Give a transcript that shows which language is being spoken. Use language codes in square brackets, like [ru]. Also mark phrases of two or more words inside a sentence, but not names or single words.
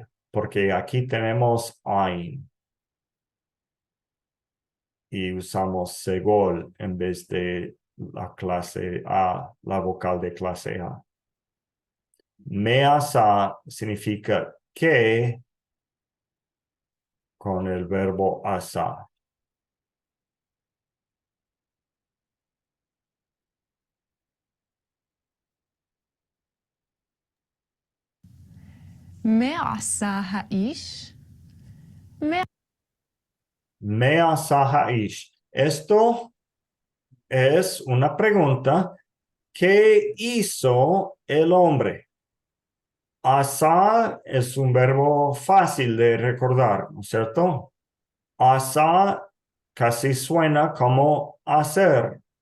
[es] Porque aquí tenemos ain. Y usamos segol en vez de la clase A, la vocal de clase A. [he] מה עשה [es] significa que con el verbo asa. [he] מה עשה האיש? מה עשה האיש. [es] Esto es una pregunta. ¿Qué hizo el hombre? Asa es un verbo fácil de recordar, ¿no es cierto? Asa casi suena como hacer.